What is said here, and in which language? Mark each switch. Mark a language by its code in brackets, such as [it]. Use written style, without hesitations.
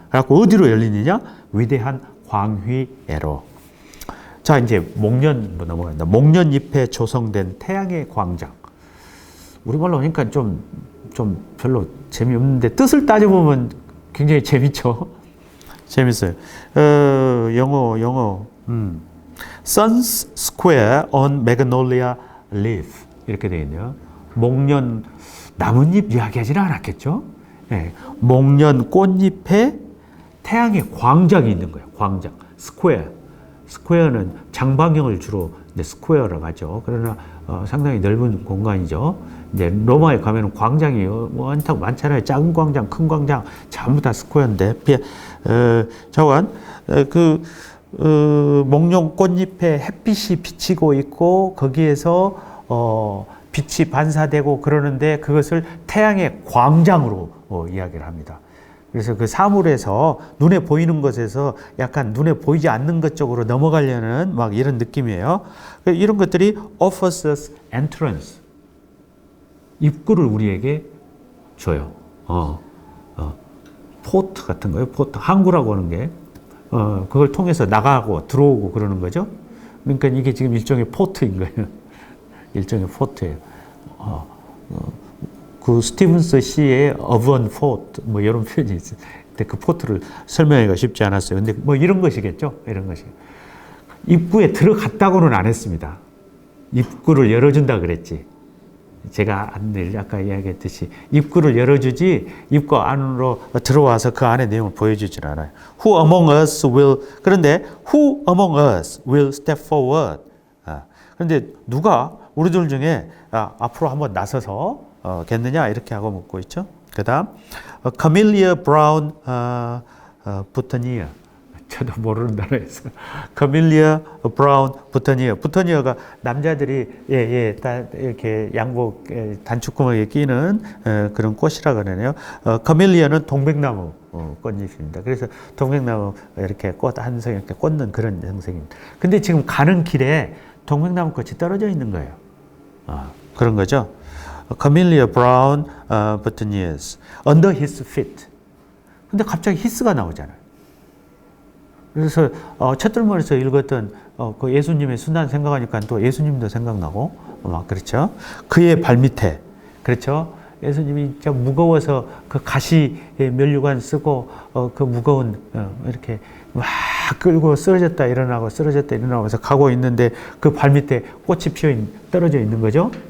[ko] 그래갖고 어디로 열리느냐? 위대한 광휘애로. 자, 이제 목련 넘어간다. 목련잎에 조성된 태양의 광장. 우리말로 하니까 좀 별로 재미없는데 뜻을 따져보면 굉장히 재밌죠. 재밌어요. 영어. [en] Sun's Square on Magnolia Leaf [ko] 이렇게 되어 있네요. 목련 나뭇잎 이야기하지는 않았겠죠. 네. 목련 꽃잎에 태양의 광장이 있는 거예요. 광장. 스퀘어는 장방형을 주로 이제 스퀘어라고 하죠. 그러나 상당히 넓은 공간이죠. 이제 로마에 가면은 광장이 많잖아요. 작은 광장, 큰 광장 전부 다 스퀘어인데 자관 목련 꽃잎에 햇빛이 비치고 있고 거기에서 빛이 반사되고 그러는데 그것을 태양의 광장으로 이야기를 합니다. 그래서 그 사물에서 눈에 보이는 것에서 약간 눈에 보이지 않는 것 쪽으로 넘어가려는 막 이런 느낌이에요. 이런 것들이 [en] offers us entrance. [ko] 입구를 우리에게 줘요. 포트 같은 거예요. 포트. 항구라고 하는 게. 그걸 통해서 나가고 들어오고 그러는 거죠. 그러니까 이게 지금 일종의 포트인 거예요. 일종의 포트예요. 그 스티븐스 시의 어번 포트 뭐 이런 표현이 있어요. 근데 그 포트를 설명하기가 쉽지 않았어요. 근데 뭐 이런 것이겠죠. 이런 것이. 입구에 들어갔다고는 안 했습니다. 입구를 열어준다 그랬지. 제가 아까 이야기했듯이 입구를 열어주지 입구 안으로 들어와서 그 안에 내용을 보여주질 않아요. [en] Who among us will [ko] 그런데 [en] Who among us will step forward? [ko] 그런데 누가 우리들 중에 앞으로 한번 나서서 겠느냐 이렇게 하고 묻고 있죠. 그다음 [en] Camellia Brown Boutonniere. [ko] 저도 모르는 단어였어요. [en] Camellia Brown Boutonniere. [ko] 부터니어가 남자들이 이렇게 양복 단추구멍에 끼는 그런 꽃이라 그러네요. Camellia는 동백나무 꽃잎입니다. 그래서 동백나무 이렇게 꽃 한 성 이렇게 꽂는 그런 형상입니다. 근데 지금 가는 길에 동백나무 꽃이 떨어져 있는 거예요. 그런 거죠. [en] Camellia Brown Boutonnieres under his feet. [ko] 근데 갑자기 히스가 나오잖아요. 그래서 첫들머리에서 읽었던 그 예수님의 순환 생각하니까 또 예수님도 생각나고 막 그렇죠. 그의 발밑에 그렇죠. 예수님이 진짜 무거워서 그 가시 면류관 쓰고 그 무거운 이렇게 막 끌고 쓰러졌다 일어나고 쓰러졌다 일어나고 해서 가고 있는데 그 발밑에 꽃이 떨어져 있는 거죠.